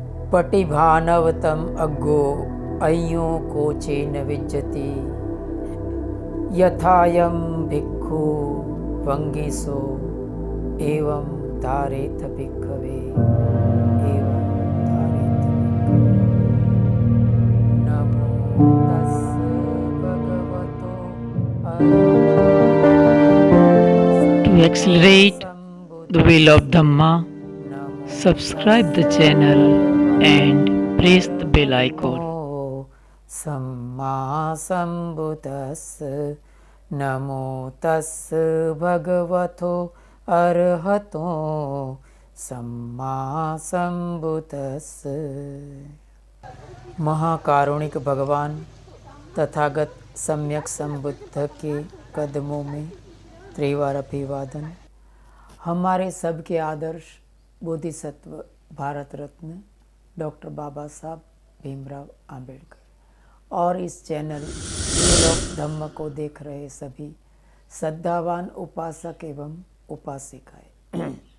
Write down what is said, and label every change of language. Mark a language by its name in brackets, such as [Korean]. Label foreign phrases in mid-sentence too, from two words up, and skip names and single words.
[Pali] पटिभानवतम अग्गो अय्यो कोचे न विज्जति यथायम भिक्खु वंगिसो एवं धारेत भिक्खवे एवं धारेत भिक्खवे। नमो तस्स भगवतो [English] To accelerate the wheel of Dhamma, subscribe the channel and press the bell icon. [Pali] सम्मा सम्बुद्दस्स नमो तस्स भगवतो अरहतो सम्मा सम्बुद्दस्स। [Hindi] महाकारुणिक भगवान तथागत सम्यक संबुद्ध के कदमों में त्रिवार अभिवादन। हमारे सबके आदर्श बोधिसत्व भारत रत्न डॉक्टर बाबा साहब भीमराव आंबेडकर और इस चैनल धम्म को देख रहे सभी श्रद्धावान उपासक एवं उपासिकाएं।